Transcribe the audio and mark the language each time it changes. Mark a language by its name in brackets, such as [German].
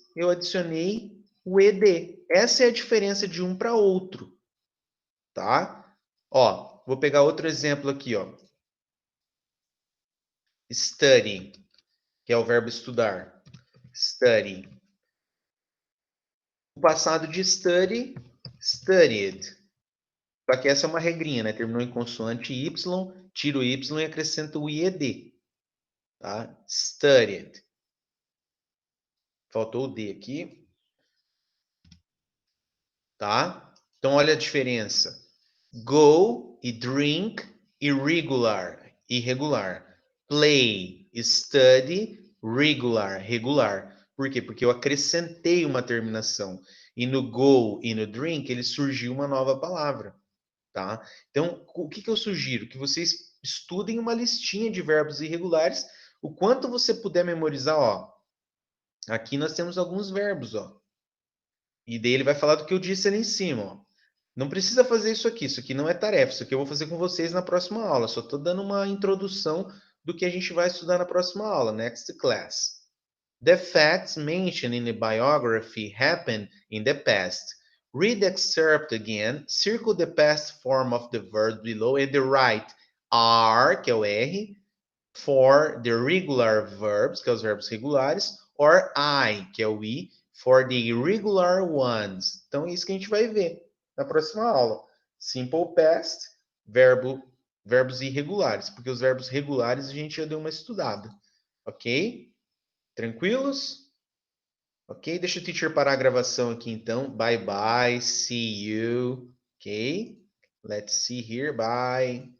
[Portuguese] Eu adicionei o ed. Essa é a diferença de um para outro, tá? Ó, vou pegar outro exemplo aqui, ó. Study, que é o verbo estudar. [English] Study. [Portuguese] O passado de study, studied. Só que essa é uma regrinha, né? Terminou em consoante y, tiro o y e acrescento o ied. Tá? Studied. Faltou o D aqui. Tá? Então, olha a diferença. Go e drink, irregular, irregular. Play, study, regular, regular. Por quê? Porque eu acrescentei uma terminação. E no go e no drink, ele surgiu uma nova palavra. Tá? Então, o que eu sugiro? Que vocês estudem uma listinha de verbos irregulares, o quanto você puder memorizar, ó. Aqui nós temos alguns verbos, ó. E daí ele vai falar do que eu disse ali em cima, ó. Não precisa fazer isso aqui não é tarefa, isso aqui eu vou fazer com vocês na próxima aula. Só estou dando uma introdução do que a gente vai estudar na próxima aula, [English] next class. The facts mentioned in the biography happened in the past. Read the excerpt again, circle the past form of the verb below and write are, [Portuguese] que é o R, [English] for the regular verbs, [Portuguese] que é os verbos regulares, [English] or I, [Portuguese] que é o I, [English] for the irregular ones. [Portuguese] Então é isso que a gente vai ver na próxima aula. Simple past, verbos irregulares, porque os verbos regulares a gente já deu uma estudada. Ok? Tranquilos? Ok? Deixa o teacher parar a gravação aqui então. [English] Bye bye. See you. Ok? Let's see here. Bye.